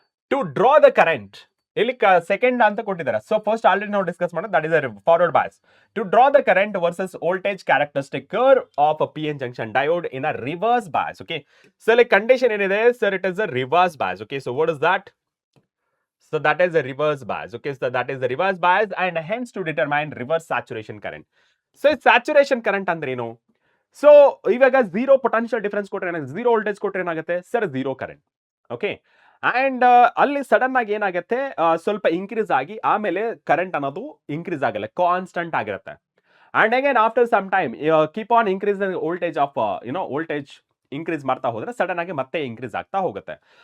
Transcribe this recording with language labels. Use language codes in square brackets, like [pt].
[en] To draw the current. [kn] ಇಲ್ಲಿ second ಅಂತ ಕೊಟ್ಟಿದ್ದಾರೆ. ಸೊ ಫಸ್ಟ್ ಆಲ್ರೆಡಿ ನಾವು ಡಿಸ್ಕಸ್ ಮಾಡೋದು, [en] That is forward bias. To draw the current versus voltage characteristic curve of a P N junction diode in a reverse bias. [kn] Okay, so ಇಲ್ಲಿ condition ಏನಿದೆ sir, [en] It is a reverse bias. Okay, so what is that? So that is a reverse bias. Okay, so that is the reverse bias, and hence to determine reverse saturation current. [kn] So saturation current ಅಂದ್ರೆ ಏನು? So ಇವಾಗ zero potential difference ಕೊಟ್ಟರೆ ಏನಾಗುತ್ತೆ, zero voltage ಕೊಟ್ಟರೆ ಏನಾಗುತ್ತೆ sir, zero current. Okay, and ಅಲ್ಲಿ sudden ಆಗಿ ಏನಾಗುತ್ತೆ, ಸ್ವಲ್ಪ ಇನ್ಕ್ರೀಸ್ ಆಗಿ ಆಮೇಲೆ ಕರೆಂಟ್ ಅನ್ನೋದು ಇನ್ಕ್ರೀಸ್ ಆಗಲ್ಲ, ಕಾನ್ಸ್ಟಂಟ್ ಆಗಿರುತ್ತೆ. [en] and again after some time keep on increase voltage [kn] of voltage increase ಮಾಡ್ತಾ ಹೋದ್ರೆ ಸಡನ್ ಆಗಿ ಮತ್ತೆ ಇನ್ಕ್ರೀಸ್ ಆಗ್ತಾ ಹೋಗುತ್ತೆ.